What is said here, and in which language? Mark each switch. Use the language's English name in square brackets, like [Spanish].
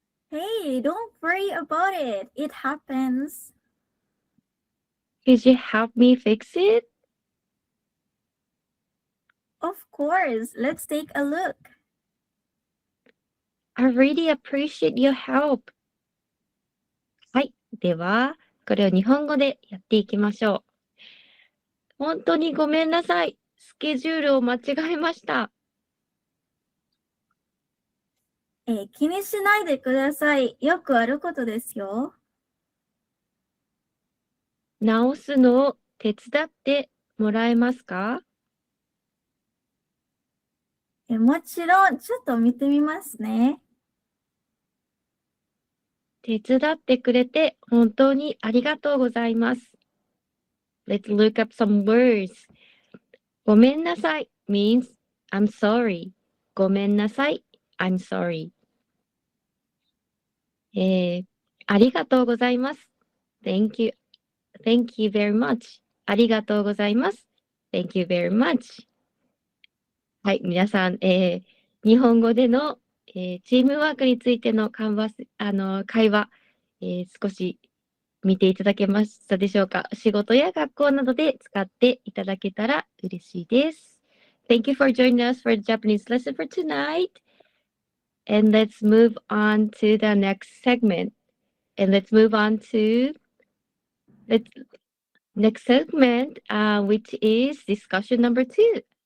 [English] Hey, don't worry about it. It happens. Could you help me fix it? Of course. Let's take a look. I really appreciate your help. [Japanese] はい。では、これを日本語でやっていきましょう。本当にごめんなさい。スケジュールを間違えました。気にしないでください。よくあることですよ。直すのを手伝ってもらえますか？もちろん、ちょっと見てみますね。手伝ってくれて本当にありがとうございます。 [English] Let's look up some words. [Japanese] ごめんなさい [English] means I'm sorry. [Japanese] ごめんなさい [English] I'm sorry. [Japanese] ありがとうございます。 [English] Thank you. Thank you very much. [Japanese] ありがとうございます。 [English] Thank you very much. [Japanese] はい、皆さん、日本語での、チームワークについての会話、少し見ていただけましたでしょうか。仕事や学校などで使っていただけたら嬉しいです。 [English] Thank you for joining us for the Japanese lesson for tonight. And let's move on to the next segment. And let's move on to the next segment, which is discussion number 2.